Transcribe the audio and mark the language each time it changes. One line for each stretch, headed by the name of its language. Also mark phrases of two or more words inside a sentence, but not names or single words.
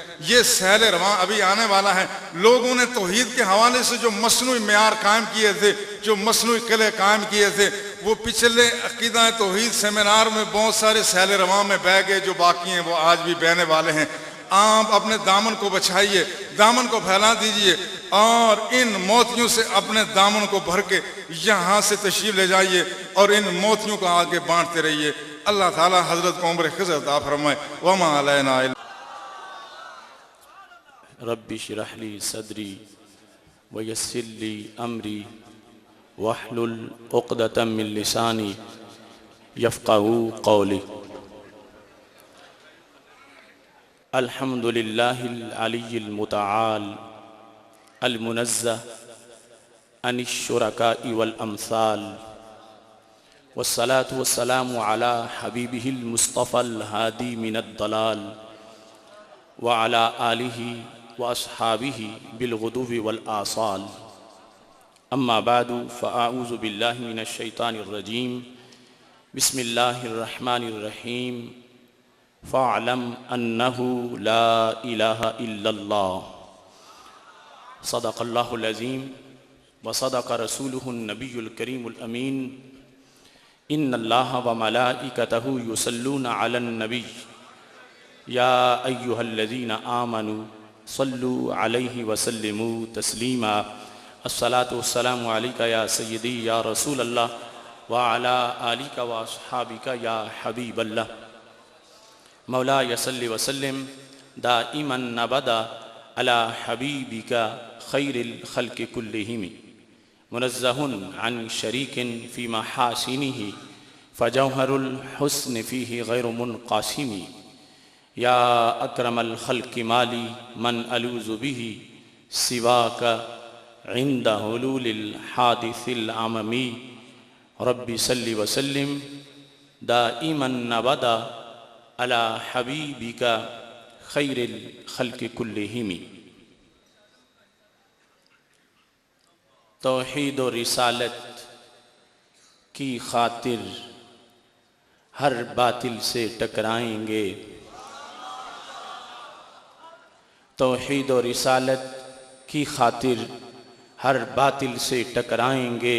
Urdu: یہ سہل رواں ابھی آنے والا ہے۔ لوگوں نے توحید کے حوالے سے جو مصنوعی معیار قائم کیے تھے، جو مصنوعی قلعے قائم کیے تھے، وہ پچھلے عقیدہ توحید سیمینار میں بہت سارے سہل رواں میں بہہ گئے، جو باقی ہیں وہ آج بھی بہنے والے ہیں. آپ اپنے دامن کو بچائیے، دامن کو پھیلا دیجیے اور ان موتیوں سے اپنے دامن کو بھر کے یہاں سے تشریف لے جائیے اور ان موتیوں کو آگے بانٹتے رہیے. اللہ تعالیٰ حضرت کو عمر خضر عطا فرمائے.
Arabic: وما علينا إلا رب اشرح لي صدري ويسر لي أمري واحلل عقدة من لساني يفقهوا قولي. الحمد لله العلي المتعال المنزه عن الشركاء والأمثال والصلاة والسلام على حبيبه المصطفى الهادي من الضلال وعلى آله وأصحابه بالغدو والآصال. أما بعد فأعوذ بالله من الشيطان الرجيم. بسم الله الرحمن الرحيم. فاعلم أنه لا إله إلا الله. صدق الله العظيم وصدق رسوله النبي الكريم الأمين. إن الله وملائكته يصلون على النبي يا أيها الذين آمنوا صلوا عليه وسلموا تسليما. الصلاة والسلام عليك يا سيدي يا رسول الله وعلى آلك وأصحابك يا حبيب الله. مولاي صل وسلم دائما أبدا على حبيبك خير الخلق كلهم منزه عن شريك في محاسنه فجوهر الحسن فيه غير منقسم. يا أكرم الخلق ما لي من ألوذ به سواك عند حلول الحادث العمم. رب صل وسلم دائما أبدا على حبيبك خير الخلق كلهم.
Urdu: توحید اور رسالت کی خاطر ہر باطل سے ٹکرائیں گے. توحید اور رسالت کی خاطر ہر باطل سے ٹکرائیں گے.